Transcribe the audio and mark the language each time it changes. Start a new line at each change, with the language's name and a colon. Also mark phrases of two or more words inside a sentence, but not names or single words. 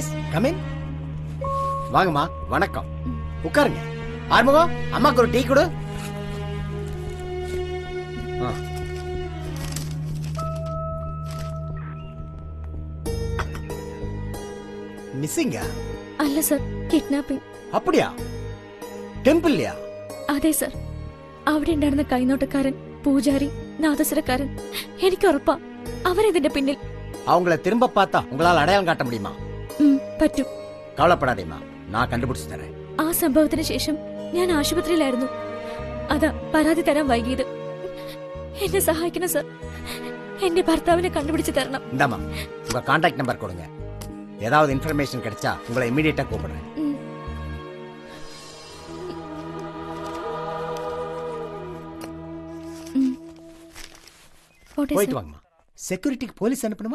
English: come in.
Tamil: வாங்கம்மா. வணக்கம். உட்காருங்க. ஆறுமுகம், அம்மாக்கு ஒரு டீ கொடு. மிஸ்ஸிங்கா?
Malayalam: അല്ല സർ, കിഡ്നാപ്പിംഗ്.
Tamil: அப்படியா? ടെമ്പിളിലെയാ? അതെ സർ.
Malayalam: അവിടെ ഉണ്ടായിരുന്ന കൈനോട്ടക്കാരൻ, പൂജാരി, നാദസ്വരക്കാരൻ, എനിക്ക് ഉറപ്പാ അവരിതിന്റെ പിന്നിൽ.
Tamil: அவங்கள திரும்ப பார்த்தா உங்களால் அடையாளம் காட்ட முடியுமா?
Malayalam: പറ്റും.
Tamil: கவலைப்படாதேம்மா, நான் கண்டுபிடிச்சு தரேன்.
Malayalam: ആ സംഭവത്തിന് ശേഷം ഞാൻ ആശുപത്രിയിലായിരുന്നു. അതാ പരാതി തരാൻ വൈകിയത്. എന്നെ സഹായിക്കണം സർ. എന്റെ ഭർത്താവിനെ കണ്ടുപിടിച്ച് തരണം.
Tamil: இந்தாம்மா, உங்க
English: contact number
Tamil: கொடுங்க. ஏதாவது இன்ஃபர்மேஷன் கிடைச்சா உங்களை இமிடியேட்டா கூப்பிடுறேன். போயிட்டு வாங்கம்மா. செக்யூரிட்டிக்கு போலீஸ் அனுப்பணுமா?